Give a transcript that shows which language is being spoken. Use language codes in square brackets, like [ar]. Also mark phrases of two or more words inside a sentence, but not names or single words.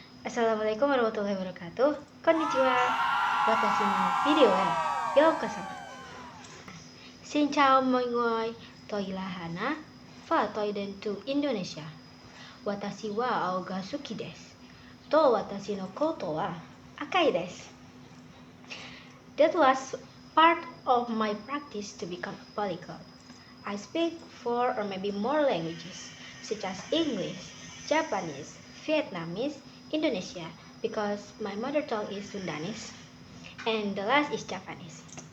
[ar] السلام عليكم ورحمة الله وبركاته. Konnichiwa. [ja] 私の videoへようこそ. [vi] Xin chào mọi người. Tôi là Hana và tôi đến từ Indonesia. [ja] 私は青が好きです。と私のことは赤いです. [en] That was part of my practice to become a polyglot. I speak 4 or maybe more languages, such as English, Japanese, Vietnamese, Indonesia, because my mother tongue is Sundanese, and the last is Japanese.